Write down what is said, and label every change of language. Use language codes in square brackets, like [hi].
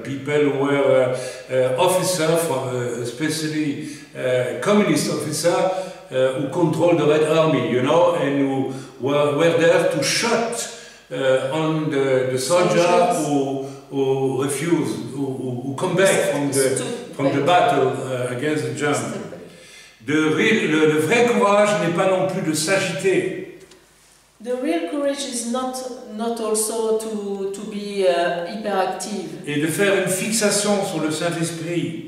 [en] People who were officers, especially communist officers, who controlled the Red Army, you know, and who were there to shut on the soldier who refuse, who come back from the battle against the Germans. [fr] Le vrai courage n'est pas non plus de s'agiter. [en] The real courage is not also to be hyperactive [fr] Et de faire une fixation sur le Saint-Esprit.